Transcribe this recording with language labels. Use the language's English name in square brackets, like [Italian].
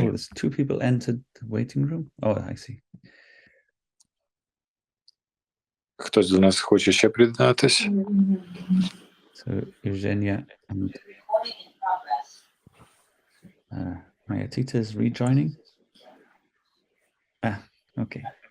[English] Oh, there's 2 people entered the waiting room. Oh, I see. [Ukrainian] Хтось до нас хоче ще приєднатися? [English] So Eugenia and Mayatita is rejoining. Okay.